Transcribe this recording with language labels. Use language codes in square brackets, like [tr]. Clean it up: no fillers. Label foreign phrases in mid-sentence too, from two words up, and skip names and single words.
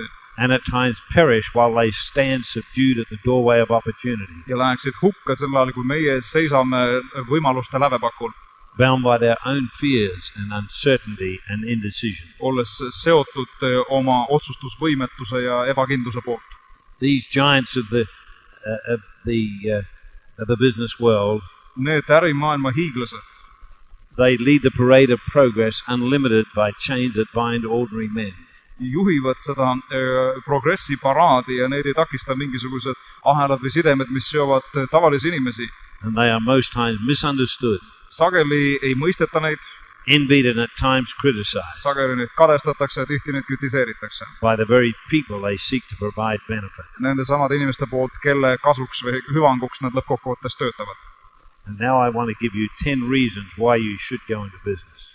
[en] And at times perish while they stand subdued at the doorway of opportunity. [et] Ja läheksid hukka sel ajal, kui meie seisame võimaluste lävepakul. [en] Bound by their own fears and uncertainty and indecision. [et] Olles seotud oma otsustusvõimetuse ja ebakindluse poolt. [en] These giants of the business world. [et] Need ärimaailma hiiglased. [en] They lead the parade of progress unlimited by chains that bind ordinary men. [et] Juhivad seda progressi paraadi ja need ei takista mingisugused ahelad või sidemed, mis seovad tavalisi inimesi. [en] And they are most times misunderstood. [et] Sageli ei mõisteta neid. [en] Envied and at times criticized. [et] Sageli neid kadestatakse ja tihti neid kritiseeritakse. [en] By the very people they seek to provide benefit. [et] Nende samade inimeste poolt, kelle kasuks või hüvanguks nad lõppkokkuvõttes töötavad. [en] And now I want to give you 10 reasons why you should go into business.